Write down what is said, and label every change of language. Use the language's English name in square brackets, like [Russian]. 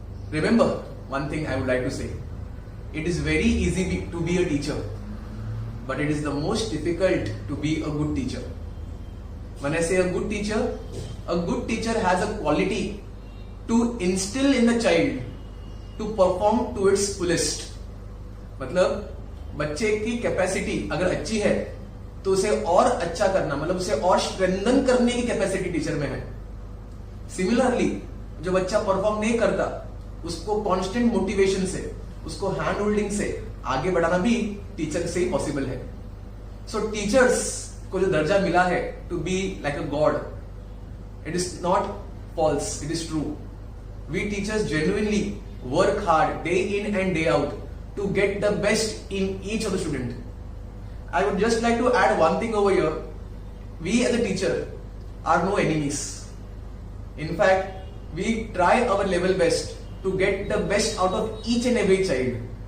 [English] Remember, one thing I would like to say. It is very easy to be a teacher, but it is the most difficult to be a good teacher. When I say a good teacher has a quality to instill in the child to perform to its fullest. [Hindi] मतलब बच्चे की capacity अगर अच्छी है तो उसे और अच्छा करना, मतलब उसे और स्ट्रेंथन करने की कैपेसिटी टीचर में है. सिमिलरली जो बच्चा परफॉर्म नहीं करता उसको कांस्टेंट मोटिवेशन से, उसको हैंड होल्डिंग से आगे बढ़ाना भी टीचर से ही पॉसिबल है. [English] so teachers [Hindi] को जो दर्जा मिला है [English] To be like a god, it is not false, it is true. We teachers genuinely work hard day in and day out to get the best in each of the student. I would just like to add one thing over here. We as a teacher are no enemies. In fact, we try our level best to get the best out of each and every child.